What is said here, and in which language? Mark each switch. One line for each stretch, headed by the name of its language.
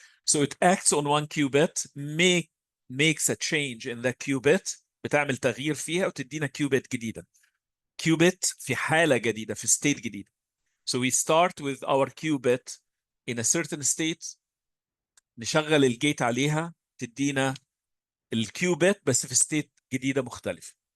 English: So it acts on one qubit, makes a change in the qubit,
Arabic: بتعمل تغيير فيها وتدينا qubit جديدة. Qubit في حالة جديدة, في state جديدة.
English: So we start with our qubit in a certain state,
Arabic: نشغل الجيت عليها, تدينا القubit بس في state جديدة مختلفة.